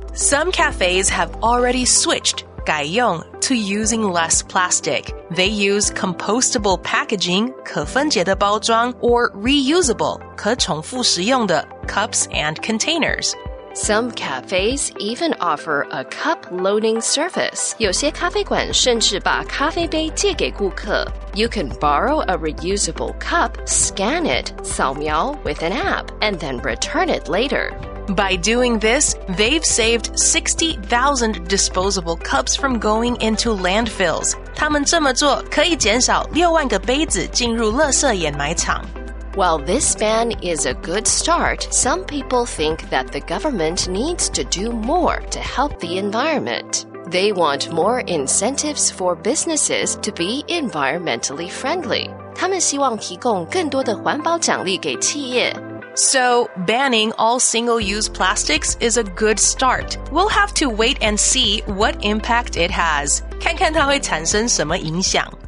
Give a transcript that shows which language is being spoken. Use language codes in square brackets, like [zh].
[en] Some cafes have already switched 改用 to using less plastic. They use compostable packaging [zh] 可分解的包装 [en] or reusable 可重复使用的 cups and containers. Some cafes even offer a cup loaning service. [zh] 有些咖啡馆甚至把咖啡杯借给顾客。 [en] You can borrow a reusable cup, scan it, 扫描 with an app, and then return it later. By doing this, they've saved 60,000 disposable cups from going into landfills. [zh] 他们这么做可以减少6万个杯子进入垃圾掩埋场。 [en] While this ban is a good start, some people think that the government needs to do more to help the environment. They want more incentives for businesses to be environmentally friendly. [zh] 他们希望提供更多的环保奖励给企业。 [en] So, banning all single-use plastics is a good start. We'll have to wait and see what impact it has. [zh] 看看它会产生什么影响。